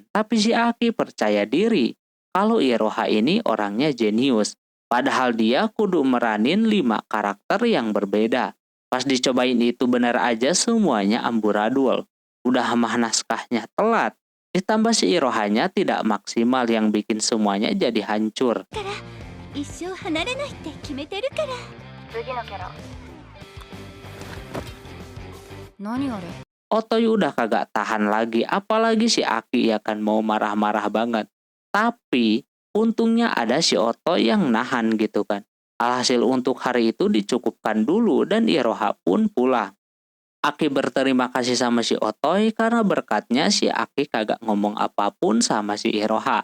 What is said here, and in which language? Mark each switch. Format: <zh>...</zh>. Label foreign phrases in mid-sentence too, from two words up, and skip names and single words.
<id>Tapi si Aki percaya diri kalau Iroha ini orangnya jenius. Padahal dia kudu meranin 5 karakter yang berbeda. Pas dicobain itu benar aja semuanya amburadul. Udah mah naskahnya telat, ditambah si Irohanya tidak maksimal yang bikin semuanya jadi hancur.</id> <ja>一生離れないって決めてるから。次のキャラ。何あれ？</ja> <id>Otoy udah kagak tahan lagi, apalagi si Aki ya kan mau marah-marah banget. Tapi untungnya ada si Otoy yang nahan gitu kan. Alhasil untuk hari itu dicukupkan dulu dan Iroha pun pulang. Aki berterima kasih sama si Otoy karena berkatnya si Aki kagak ngomong apapun sama si Iroha.</id>